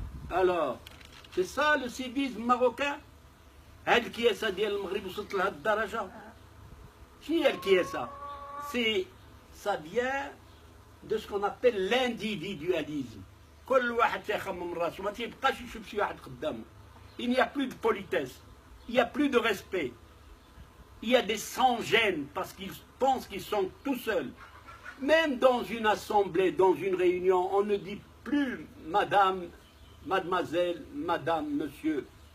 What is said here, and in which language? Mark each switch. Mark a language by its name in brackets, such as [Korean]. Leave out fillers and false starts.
[French] Alors, c'est ça le civisme marocain. [Arabic] هاد الكياسة ديال المغرب وصلت لهاد الدرجة. شنو هي الكياسة؟ [French] C'est ça vient de ce qu'on appelle l'individualisme. [Arabic] كل واحد تيخمم من راسو ما تيبقاش يشوف شي واحد قدامه. [French] Il n'y a plus de politesse, il n'y a plus de respect. Il y a des sans-gêne parce qu'ils pensent qu'ils sont tout seuls. Même dans une assemblée, dans une réunion, on ne dit plus madame, mademoiselle, madame, monsieur.